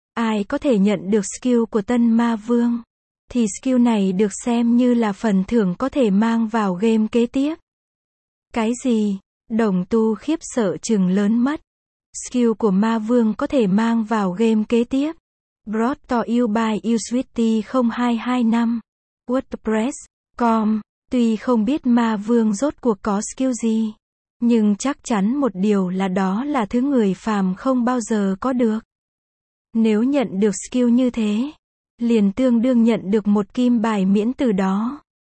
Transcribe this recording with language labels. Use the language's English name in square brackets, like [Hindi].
[Vietnamese] Ai có thể nhận được skill của Tân Ma Vương. Thì skill này được xem như là phần thưởng có thể mang vào game kế tiếp. Cái gì? Đồng Tu khiếp sợ chừng lớn mắt. Skill của Ma Vương có thể mang vào game kế tiếp. [English] Brought to you by usweety0225. WordPress.com. [Vietnamese] Tuy không biết Ma Vương rốt cuộc có skill gì. Nhưng chắc chắn một điều là đó là thứ người phàm không bao giờ có được. Nếu nhận được skill như thế, liền tương đương nhận được một kim bài miễn từ đó.